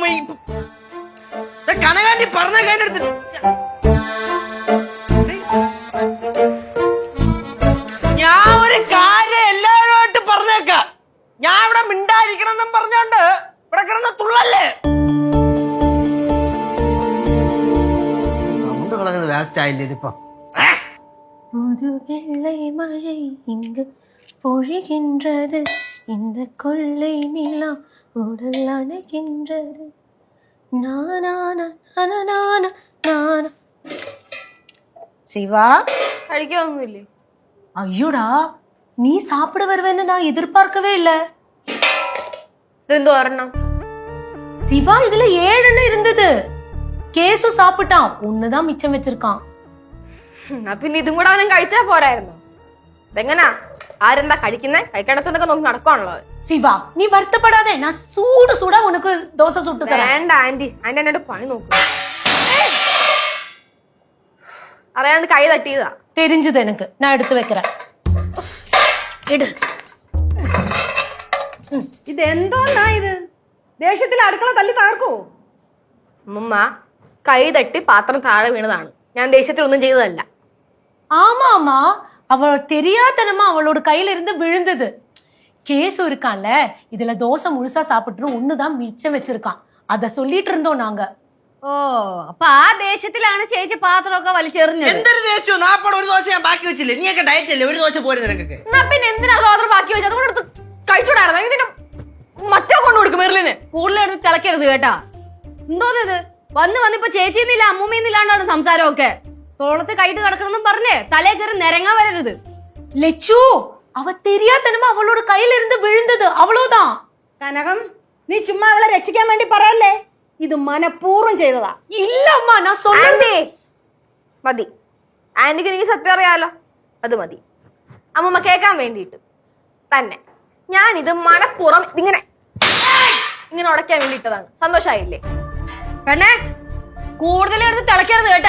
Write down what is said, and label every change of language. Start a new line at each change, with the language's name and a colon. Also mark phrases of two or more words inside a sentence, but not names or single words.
Malayalam: കനകാന്റി പറഞ്ഞ കാര്യം എടുത്ത് ഞാൻ ഒരു കാര്യം എല്ലാവരുമായിട്ട് പറഞ്ഞേക്കാം. ഞാൻ ഇവിടെ മിണ്ടായിരിക്കണം എന്നും പറഞ്ഞോണ്ട് ഇവിടെ കിടന്ന തുള്ളല്ലേ. സൗണ്ട് കളഞ്ഞത് വേസ്റ്റ് ആയില്ലേ ഇതിപ്പോ?
Tamil: புது வெள்ளை மழை இங்கு பொழிகின்றது, இந்த கொள்ளை நிலா உடல் அணைகின்றது. நானா நானா நானா. சிவா
Malayalam: കഴിക്കാനൊന്നുമില്ലേ?
Tamil: ஐயோடா நீ சாப்பிட வருவேன்னு நான் எதிர்பார்க்கவே இல்ல.
Malayalam: ഇതെന്തോ ഒരെണ്ണം.
Tamil: சிவா இதுல 7 இருந்தது. கேசு சாப்பிட்டான், ஒண்ணுதான் மிச்சம் வச்சிருக்கான்.
Malayalam: എന്നാ പിന്നെ ഇതും കൂടെ അവനും കഴിച്ചാ പോരായിരുന്നു. ഇതെങ്ങനാ ആരെന്താ കഴിക്കുന്നേ? കഴിക്കണത്തൊക്കെ നോക്കി നടക്കാനുള്ളത്.
Tamil: சிவா நீ வருத்தப்படாதே, நான் சூடு சூடா உனக்கு தோசை சுட்டு தரேன்.
Malayalam: വേണ്ട ആന്റി, ആന്റി എന്നോട് പണി നോക്കുക. അറിയാണ്ട് കൈ തട്ടിയതാ.
Tamil: தெரிஞ்சது எனக்கு, நான் எடுத்து வைக்கிறேன். எடு.
Malayalam: ഇതെന്തോന്നാ ഇത്? ദേഷ്യത്തിൽ അടുക്കള തല്ലി തകർക്കൂ? അമ്മമ്മ കൈ തട്ടി പാത്രം താഴെ വീണതാണ്. ഞാൻ ദേഷ്യത്തിൽ ഒന്നും ചെയ്തതല്ല.
Tamil: ஆமாமா, அவள் தெரியாதனமா அவளோட கையில இருந்து விழுந்தது. கேசு இருக்கான்ல, இதுல தோசை முழுசா சாப்பிட்டு ஒண்ணுதான் மிச்சம் வச்சிருக்கான். அத சொல்லிட்டு இருந்தோம் நாங்க.
Malayalam: ഓ അപ്പൊ ആ ദേശത്തിലാണ് ചേച്ചി പാത്രമൊക്കെ വലിച്ചെറിഞ്ഞത്. എന്തൊരു ദേശവും നാപ്പടെ ഒരു ദോശ ഞാൻ ബാക്കി വെച്ചില്ലേ? നീയൊക്കെ ഡയറ്റ് അല്ലേ? ഒരു ദോശ പോരെ നിനക്കൊക്കെ? എന്നാ പിന്നെ എന്തിനാ പാത്രം ബാക്കി വെച്ചത്? അതുകൊണ്ട് എടുത്ത് കഴിച്ചോടായിരുന്നു. ഇതിന് മറ്റേ കൊണ്ടു കൊടുക്കും മെറിലിന്. കൂടുതലെടുത്ത് തിളക്കരുത് കേട്ടാ. എന്തോന്നത് വന്നിപ്പോ ചേച്ചിന്നില്ല അമ്മൂമ്മന്നില്ലാണ്ടാണ് സംസാരമൊക്കെ. തോളത്ത് കൈയിട്ട് കിടക്കണമെന്നും പറഞ്ഞേ തലേ കയറി നിരങ്ങാ വരരുത്.
Tamil: லெச்சு, அவ தெரியாதனமா அவளோட கையில இருந்து விழுந்தது, அவ்வளவுதான்.
Malayalam: കനകം, നീ ചുമ്മാ അവളെ രക്ഷിക്കാൻ വേണ്ടി പറയല്ലേ? ഇത് മനഃപൂർവ്വം ചെയ്തതാ.
Tamil: இல்லம்மா, நான் சொல்றேன்.
Malayalam: ആന്റി മതി. ആന്റിക്ക് എനിക്ക് സത്യം അറിയാലോ, അത് മതി. അമ്മമ്മ കേൾക്കാൻ വേണ്ടിയിട്ട് തന്നെ ഞാനിത് മനഃപൂർവ്വം ഇങ്ങനെ ഉടയ്ക്കാൻ വേണ്ടിയിട്ടതാണ്. സന്തോഷായില്ലേ? പെണ്ണേ കൂടുതലെടുത്ത് തിളക്കരുത് കേട്ടാ.